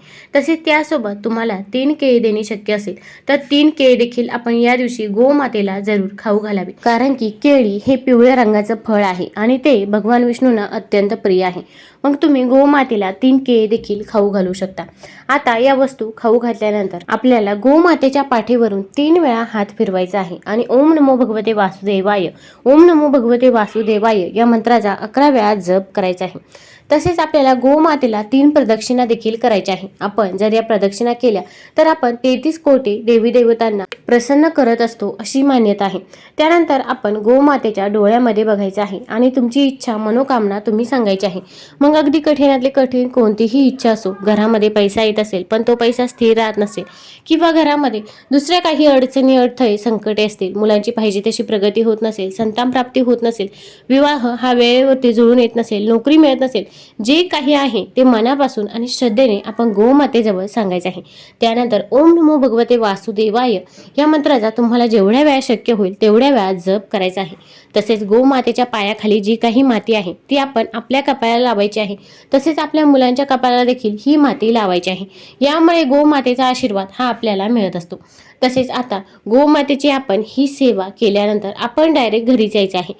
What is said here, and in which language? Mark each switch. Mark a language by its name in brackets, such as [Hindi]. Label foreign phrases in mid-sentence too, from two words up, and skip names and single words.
[Marathi] तसेच त्यासोबत तुम्हाला 3 केळी देणे शक्य असेल तर 3 केळी देखील आपण या दिवशी गोमातेला जरूर खाऊ घालावे, कारण की केळी हे पिवळ्या रंगाचं फळ आहे आणि ते भगवान विष्णूंना अत्यंत प्रिय आहे। मग तुम्ही गोमातेला 3 केळी देखील खाऊ घालू शकता। आता या वस्तू खाऊ घातल्यानंतर आपल्याला गोमातेच्या पाठीवरून 3 वेळा हात फिरवायचा आहे आणि [Sanskrit] ओम नमो भगवते वासुदेवाय, ओम नमो भगवते वासुदेवाय [Marathi] या मंत्राचा 11 वेळा जप करायचा आहे। तसेच आपल्याला गोमातेला 3 प्रदक्षिणा देखील करायच्या आहे। आपण जर या प्रदक्षिणा केल्या तर आपण 33 कोटी देवी देवतांना प्रसन्न करत असतो अशी मान्यता आहे। त्यानंतर आपण गोमातेच्या डोळ्यामध्ये बघायचं आहे आणि तुमची इच्छा, मनोकामना तुम्ही सांगायची आहे। मग अगदी कठीणातली कठीण कोणतीही इच्छा असो, घरामध्ये पैसा येत असेल पण तो पैसा स्थिर राहत नसेल, किंवा घरामध्ये दुसऱ्या काही अडचणी, अडथळे, संकटे असतील, मुलांची पाहिजे तशी प्रगती होत नसेल, संतान प्राप्ती होत नसेल, विवाह हा वेळेवरती जुळून येत नसेल, नोकरी मिळत नसेल, जे काही आहे ते मनापासून आणि श्रद्धेने आपण गोमातेजवळ सांगायचं आहे। त्यानंतर [Sanskrit] ओम नमो भगवते वासुदेवाय [Marathi] या मंत्राचा तुम्हाला जेवढ्या वेळा शक्य होईल तेवढ्या वेळा जप करायचा आहे। तसेच गोमातेच्या पायाखाली जी काही माती आहे ती आपण आपल्या कपाळाला लावायची आहे, तसेच आपल्या मुलांच्या कपाळाला देखील ही माती लावायची आहे। यामुळे गोमातेचा आशीर्वाद हा आपल्याला मिळत असतो। तसेच आता गोमातेची आपण ही सेवा केल्यानंतर आपण डायरेक्ट घरी जायचं आहे।